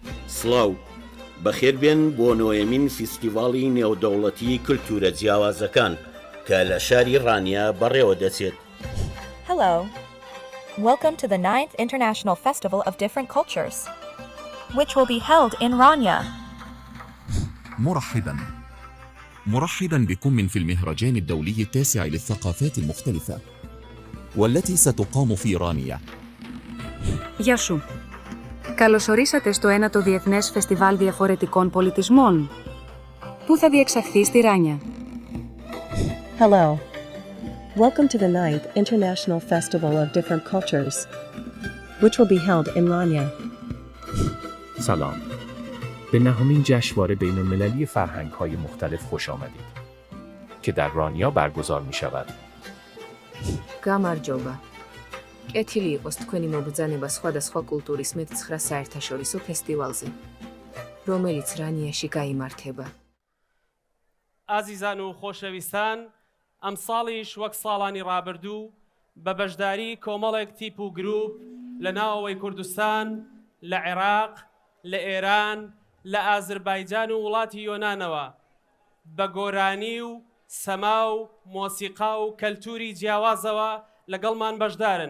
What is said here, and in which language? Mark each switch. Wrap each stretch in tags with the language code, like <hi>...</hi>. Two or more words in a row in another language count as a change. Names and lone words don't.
<ckb>سڵاو بەخێربێن بۆ نۆیەمین فیستیڤاڵی نێودەوڵەتی کلتورە جیاوازەکان کە لە شاری ڕانیا بەڕێوە دەچێت.</ckb> <en>Hello. Welcome to the 9th International Festival of Different Cultures, which will be held in Rania.</en> <ar>مرحبا بكم في المهرجان الدولي التاسع للثقافات المختلفة والتي ستقام في رانيا.</ar> <el>Γεια σου. Καλωσορίσατε στο 9ο Διεθνές Φεστιβάλ Διαφορετικών Πολιτισμών, που θα διεξαχθεί στη Ράνια.</el> <en>Hello. Welcome to the 9th International Festival of Different Cultures, which will be held in Rania.</en> <fa>سلام. به نهمین جشنواره بین‌المللی فرهنگ‌های مختلف خوش آمدید که در رانیا برگزار می‌شود.</fa> <ka>გამარჯობა. კეთილი იყოს თქვენი მობრძანება სხვადასხვა კულტურის მე-9 საერთაშორისო ფესტივალზე, რომელიც რანიაში გაიმართება.</ka> <ckb>ئازیزان و خۆشەویستان، ئەم ساڵیش وەک ساڵانی ڕابردوو بە بەشداری کۆمەڵێک تیپ و گروپ لە ناوەوەی کوردستان، لە عێراق، لە ئێران، لە ئازربایجان و وڵاتی یۆنانەوە بە گۆرانی و سەما و مۆسیقا و کەلتوری جیاوازەوە لەگەڵمان بەشدارن.</ckb>